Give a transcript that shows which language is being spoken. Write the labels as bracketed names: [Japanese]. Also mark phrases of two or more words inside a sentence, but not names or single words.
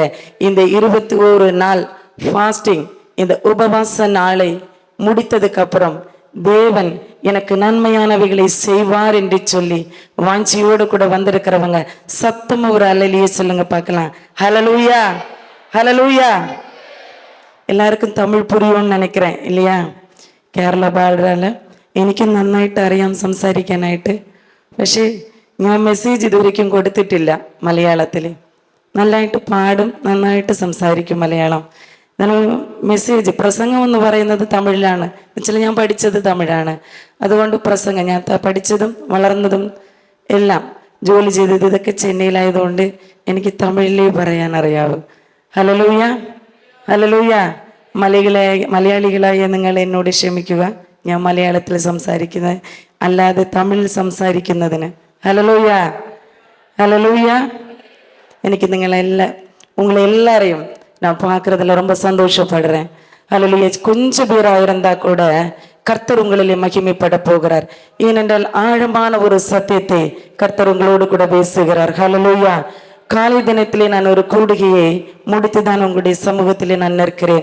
[Tamil] இந்த 21 நாள் ஃபாஸ்டிங், இந்த உபவாச நாளை முடித்ததுக்கு அப்புறம் தேவன் எனக்கு நன்மையானவைகளை செய்வார் என்று சொல்லி வாஞ்சியோடு கூட வந்திருக்கிறவங்க சத்தமா ஒரு அல்லேலூயா சொல்லுங்க பார்க்கலாம். ஹல்லேலூயா, ஹல்லேலூயா. எல்லாருக்கும் தமிழ் പുരിയുമെന്ന് நினைக்கிறேன் இல்லையா? [Malayalam] കേരള ഭാഷയിൽ എനിക്ക് നന്നായിട്ട് അറിയാം സംസാരിക്കാനായിട്ട്. പക്ഷേ ഞാൻ മെസ്സേജ് ഇതുവരെയ്ക്കും കൊടുത്തിട്ടില്ല മലയാളത്തിൽ. നല്ലതായിട്ട് പാടും, നന്നായിട്ട് സംസാരിക്കും മലയാളം. മെസ്സേജ് പ്രസംഗം എന്ന് പറയുന്നത് തമിഴിലാണ്. എന്നുവെച്ചാൽ ഞാൻ പഠിച്ചത് തമിഴാണ്. അതുകൊണ്ട് പ്രസംഗം ഞാൻ പഠിച്ചതും വളർന്നതും എല്ലാം ജോലി ചെയ്തത് ഇതൊക്കെ ചെന്നൈയിലായതുകൊണ്ട് എനിക്ക് തമിഴിലേ പറയാൻ അറിയാവൂ. ഹല്ലേലൂയ, ഹല്ലേലൂയ. മലയാളികളായ നിങ്ങൾ എന്നോട് ക്ഷമിക്കുക, ഞാൻ മലയാളത്തിൽ സംസാരിക്കുന്നത് അല്ലാതെ തമിഴിൽ സംസാരിക്കുന്നതിന്. ഹല്ലേലൂയ, ഹല്ലേലൂയ. [Tamil] എനിക്ക് உங்களை எல்லாரையும் நான் பார்க்கறதுல ரொம்ப சந்தோஷப்படுறேன். ஹல்லேலூயா. கொஞ்சம் பேராக இருந்தா கூட கர்த்தர் உங்களிலே மகிமைப்பட போகிறார். ஏனென்றால் ஆழமான ஒரு சத்தியத்தை கர்த்தர் உங்களோடு கூட பேசுகிறார். ஹல்லேலூயா. காலை தினத்திலே நான் ஒரு கூடுகையை முடித்துதான் உங்களுடைய சமூகத்திலே நான் நிற்கிறேன்.